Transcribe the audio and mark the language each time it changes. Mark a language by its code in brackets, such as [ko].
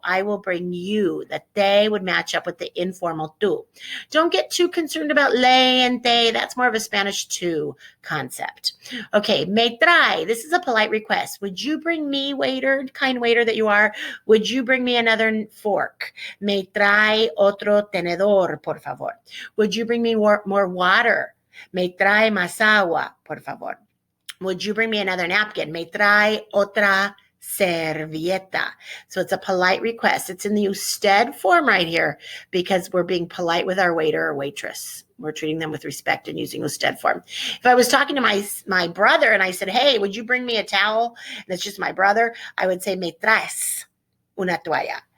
[en] I will bring you. The te would match up with the informal tú. Don't get too concerned about le and te. That's more of a Spanish tú concept. Okay, me trae. This is a polite request. Would you bring me, waiter, kind waiter that you are, would you bring me another fork? [es] Me trae otro tenedor, por favor. [en] Would you bring me more water? [es] Me trae más agua, por favor. [en] Would you bring me another napkin? [es] Me trae otra servilleta. [en] So it's a polite request. It's in the usted form right here because we're being polite with our waiter or waitress. We're treating them with respect and using usted form. If I was talking to my brother and I said, hey, would you bring me a towel? And it's just my brother, I would say, [es] me traes una toalla.